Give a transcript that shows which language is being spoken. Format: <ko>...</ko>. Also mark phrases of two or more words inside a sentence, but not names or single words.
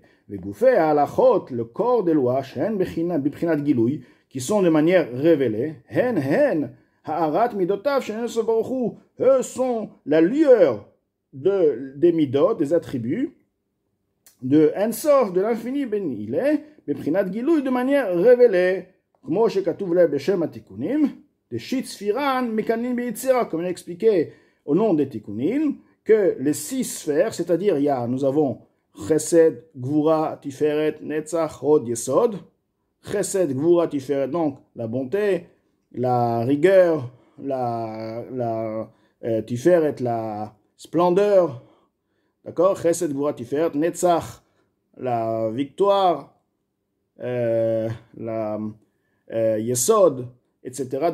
<fr>Le corps des lois, qui sont de manière révélée, eux sont la lueur des midot, des attributs, de Ensof, de l'infini béni, il est,</fr> <he>בבחינת גילוי,</he> <fr>de manière révélée, comme on a expliqué au nom des Tikkunim, que les 6 sphères, c'est-à-dire nous avons</fr> <he>חסד, גבורה, תפארת, נצח, הוד, יסוד. חסד, גבורה, תפארת,</he> <fr>donc la bonté, la rigueur, la Tiferet, la splendeur, d'accord?</fr> <he>חסד, גבורה, תפארת, נצח,</he> <fr>la victoire, la Yesod, etc.</fr>